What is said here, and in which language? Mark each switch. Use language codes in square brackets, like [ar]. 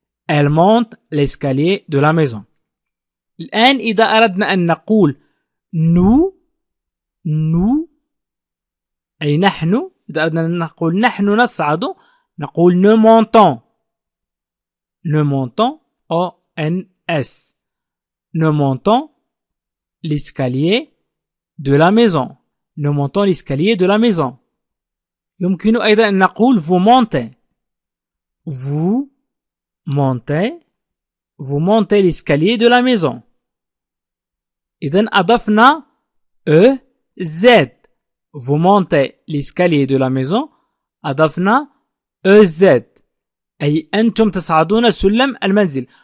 [fr] elle monte l'escalier de la maison. [ar] الآن إذا أردنا أن نقول [fr] nous [ar] أي نحن، إذا أردنا أن نقول نحن نصعد نقول [fr] nous montons. nous montons O-N-S. nous montons l'escalier de la maison. nous montons l'escalier de la maison. [ar] يمكن أيضا أن نقول [fr] vous montez. vous montez l'escalier de la maison. [ar] إذن أضفنا Z. [fr] vous montez l'escalier de la maison [ar] أضفنا Z أي أنتم تصعدون سلم المنزل.